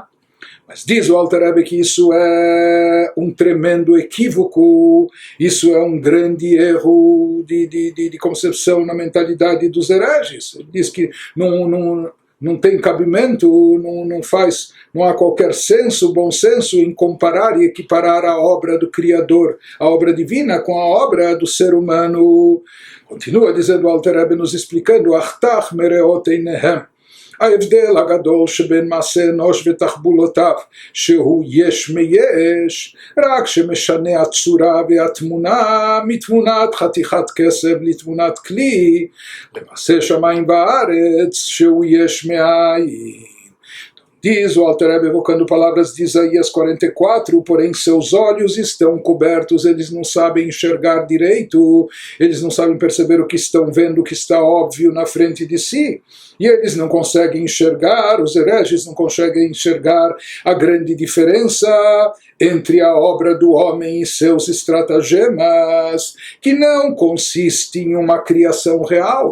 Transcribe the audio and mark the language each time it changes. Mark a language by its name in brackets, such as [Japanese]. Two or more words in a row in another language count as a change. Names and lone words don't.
[Portuguese] Mas diz o Alter Rebbe que isso é um tremendo equívoco, isso é um grande erro de concepção na mentalidade dos hereges. Ele diz que não tem cabimento, não há qualquer senso, bom senso em comparar e equiparar a obra do Criador, a obra divina, com a obra do ser humano. Continua dizendo o Alter Rebbe, nos explicando, [Hebrew] אך טח מראות עיניהם. ההבדל הגדול שבין מעשה אנוש ותחבולותיו שהוא יש מיש רק שמשנה הצורה והתמונה מתמונת חתיכת כסף לתמונת כלי למעשה שמיים וארץ שהוא יש מאין. [Portuguese] Diz o Alter Rebbe, evocando palavras de Isaías 44, porém seus olhos estão cobertos, eles não sabem enxergar direito, eles não sabem perceber o que estão vendo, o que está óbvio na frente de si. E eles não conseguem enxergar, os hereges não conseguem enxergar a grande diferença entre a obra do homem e seus estratagemas, que não consiste em uma criação real.